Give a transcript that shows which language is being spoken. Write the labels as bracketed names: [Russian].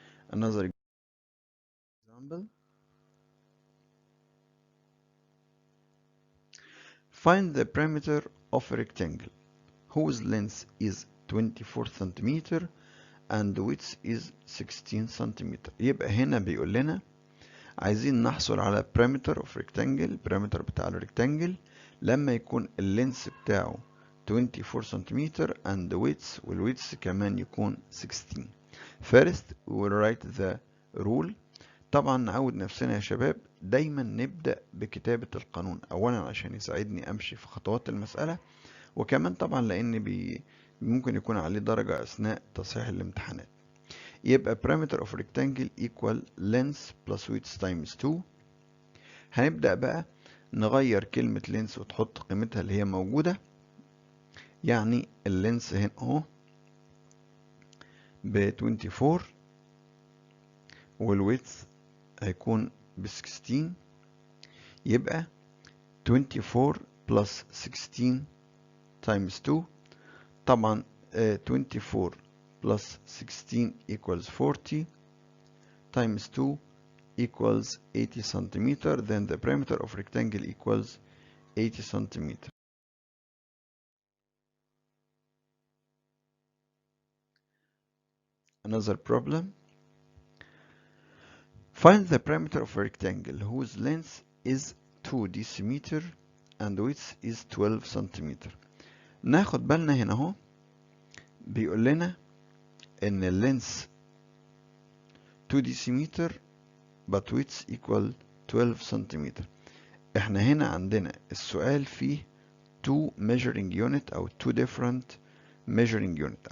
[English] Another example. Find the perimeter of a rectangle whose length is 24 centimeter and width is 16 centimeter. [Arabic] يبقى هنا بيقول لنا عايزين نحصل على [English] perimeter of rectangle. [Arabic] perimeter بتاع الريكتانجل لما يكون اللينس بتاعه 24 سنتيمتر [English] and width [Arabic] والwidth كمان يكون 16. [English] First we will write the rule. [Arabic] طبعا نعود نفسنا يا شباب دايما نبدأ بكتابة القانون أولا عشان يساعدني أمشي في خطوات المسألة، وكمان طبعا لأن ممكن يكون عليه درجة أثناء تصحيح الامتحانات. [English] يبقى perimeter of rectangle equal length plus width times 2. [Arabic] هنبدأ بقى نغير كلمة length وتحط قيمتها اللي هي موجودة. يعني اللينس هنا اهو ب 24 والويدث هيكون ب 16. [English] يبقى 24 plus 16 times 2. طبعا 24 plus 16 equals 40 times 2 equals 80 centimeter. Then the perimeter of rectangle equals 80 centimeter. Another problem. Find the perimeter of a rectangle whose length is 2 decimeter and width is 12 centimeter. [Arabic] ناخد بالنا هنا اهو بيقول لنا ان اللينس 2 decimeter [English] but width equal 12 centimeter. [Arabic] احنا هنا عندنا السؤال فيه 2 measuring unit او [English] 2 different measuring unit.